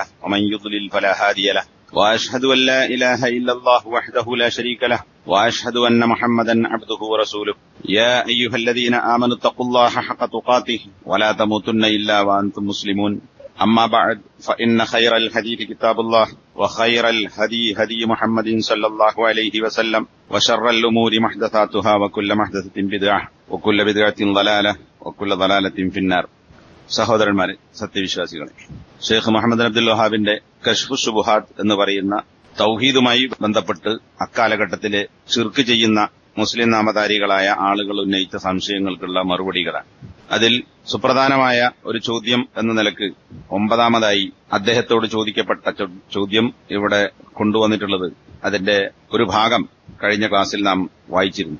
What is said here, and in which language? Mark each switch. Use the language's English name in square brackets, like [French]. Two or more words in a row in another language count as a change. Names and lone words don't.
[Arabic] ومن يضلل فلا هادي له وأشهد أن لا إله إلا الله وحده لا شريك له وأشهد أن محمدا عبده ورسوله يا أيها الذين آمنوا اتقوا الله حق تقاته ولا تموتن إلا وأنتم مسلمون أما بعد فإن خير الحديث كتاب الله وخير الهدي هدي محمد صلى الله عليه وسلم وشر الأمور محدثاتها وكل محدثة بدعة وكل بدعة ضلالة وكل ضلالة في النار. [Malayalam] സഹോദരന്മാരെ, സത്യവിശ്വാസികളെ, ഷെയ്ഖ് മുഹമ്മദ് അബ്ദുൽ വഹാബിന്റെ കശ്ഫു ശുബുഹാത്ത് എന്ന് പറയുന്ന തൗഹീദുമായി ബന്ധപ്പെട്ട് അക്കാലഘട്ടത്തിലെ ശിർക്ക് ചെയ്യുന്ന മുസ്ലിം നാമധാരികളായ ആളുകൾ ഉന്നയിച്ച സംശയങ്ങൾക്കുള്ള മറുപടികളാണ്. അതിൽ സുപ്രധാനമായ ഒരു ചോദ്യം എന്ന നിലക്ക് 9ാമതായി അദ്ദേഹത്തോട് ചോദിക്കപ്പെട്ട ചോദ്യം ഇവിടെ കൊണ്ടുവന്നിട്ടുള്ളത്, അതിന്റെ ഒരു ഭാഗം കഴിഞ്ഞ ക്ലാസ്സിൽ നാം വായിച്ചിരുന്നു.